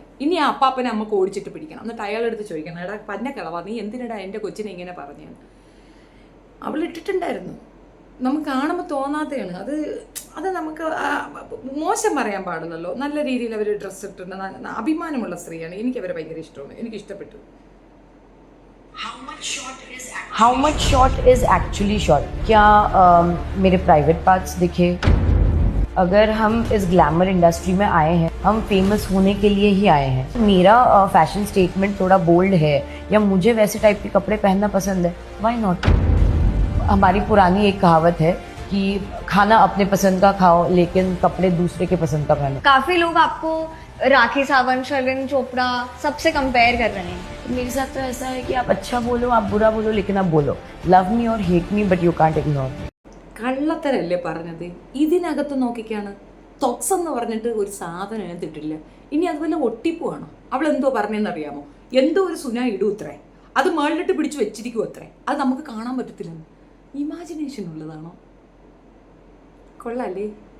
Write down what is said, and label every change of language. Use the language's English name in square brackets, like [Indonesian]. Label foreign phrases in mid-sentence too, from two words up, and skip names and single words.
[Malayalam] ഇനി ആ അപ്പാപ്പനെ അമ്മക്ക് ഓടിച്ചിട്ട് പിടിക്കണം. എന്നിട്ട് അയാളെടുത്ത് ചോദിക്കണം, എടാ പന്ന കിളവാ നീ എന്തിനടാ എൻ്റെ കൊച്ചിനെ ഇങ്ങനെ പറഞ്ഞത്? അവൾ ഇട്ടിട്ടുണ്ടായിരുന്നു. നമുക്ക് കാണുമ്പോൾ തോന്നാത്തതാണ്. അത് നമുക്ക് മോശം പറയാൻ പാടില്ലല്ലോ. നല്ല രീതിയിൽ അവർ ഡ്രസ്സ് ഇട്ടിട്ടുണ്ട്. അഭിമാനമുള്ള സ്ത്രീയാണ്. എനിക്കവരെ ഭയങ്കര ഇഷ്ടമാണ്. എനിക്ക് ഇഷ്ടപ്പെട്ടു. [English] How much short is actually short? [Hindi] क्या मेरे [English] private parts [Hindi] दिखे? अगर हम इस [English] glamour industry [Hindi] में आए हैं, हम फेमस होने के लिए ही आए हैं. मेरा [English] fashion statement [Hindi] थोड़ा बोल्ड है या मुझे वैसे टाइप के कपड़े पहनना पसंद है, [English] why not? [Hindi] हमारी पुरानी एक कहावत है कि खाना अपने पसंद का खाओ लेकिन कपड़े दूसरे के पसंद का पहनो। काफी लोग आपको राखी सावंत, शर्लिन चोपड़ा सबसे कंपेयर कर रहे हैं। मेरे साथ तो ऐसा है कि आप अच्छा बोलो, आप बुरा बोलो, लेकिन आप बोलो [English] love me [Hindi] और [English] hate me but you can't ignore me. [Malayalam] കള്ളത്തരല്ലേ പറഞ്ഞത്? ഇതിനകത്ത് നോക്കിക്കാണ് തൊക്സ് എന്ന് പറഞ്ഞിട്ട് ഒരു സാധനം അതിനകത്തിട്ടില്ല. ഇനി അതുപോലെ ഒട്ടിപ്പുവാണോ? അവൾ എന്തോ പറഞ്ഞെന്നറിയാമോ? എന്തോ ഒരു സുന ഇടും അത്രേ, അത് മേളിലിട്ട് പിടിച്ച് വെച്ചിരിക്കും അത്രേ, അത് നമുക്ക് കാണാൻ പറ്റത്തില്ലെന്ന്. ഇമാജിനേഷൻ ഉള്ളതാണോ? കൊള്ളാല്ലേ?